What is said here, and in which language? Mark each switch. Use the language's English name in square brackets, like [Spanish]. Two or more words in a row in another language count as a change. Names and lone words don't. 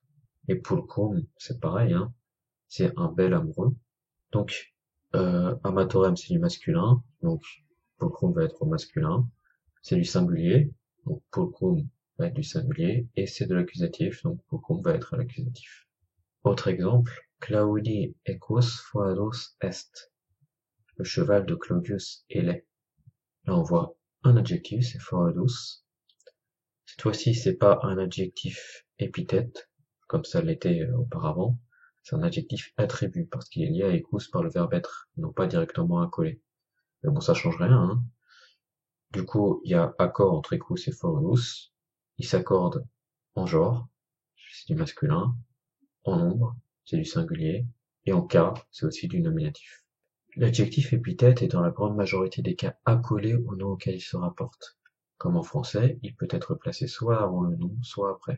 [French] Et pulchrum, c'est pareil, hein, c'est un bel amoureux. Donc, amatorem, c'est du masculin, donc pulchrum va être au masculin. C'est du singulier, donc pulchrum va être du singulier, et c'est de l'accusatif, donc pulchrum va être à l'accusatif. Autre exemple, [Latin] Claudi equus foedus est. [French] Le cheval de Claudius est laid. Là, on voit un adjectif, c'est foedus. Cette fois-ci, c'est pas un adjectif épithète, comme ça l'était auparavant. C'est un adjectif attribut, parce qu'il est lié à equus par le verbe être, non pas directement accolé. Mais bon, ça change rien, hein. Du coup, il y a accord entre equus et foedus. Ils s'accordent en genre, c'est du masculin, en nombre, c'est du singulier, et en cas, c'est aussi du nominatif. L'adjectif épithète est dans la grande majorité des cas accolé au nom auquel il se rapporte. Comme en français, il peut être placé soit avant le nom, soit après.